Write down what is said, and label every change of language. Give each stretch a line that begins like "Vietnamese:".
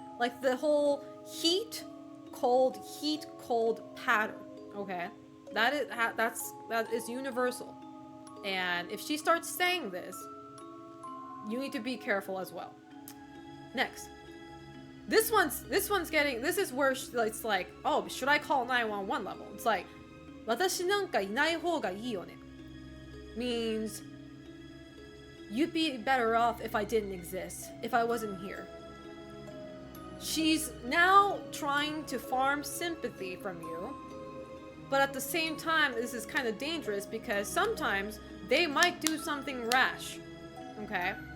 English: Like the whole heat, cold pattern, okay? That is universal. And if she starts saying this, you need to be careful as well. Next. This is where it's like, oh, should I call 911 level?
Japanese: It's like, 私なんかいない方がいいよね.
English: Means, you'd be better off if I didn't exist, if I wasn't here. She's now trying to farm sympathy from you, but at the same time, this is kind of dangerous because sometimes they might do something rash, okay?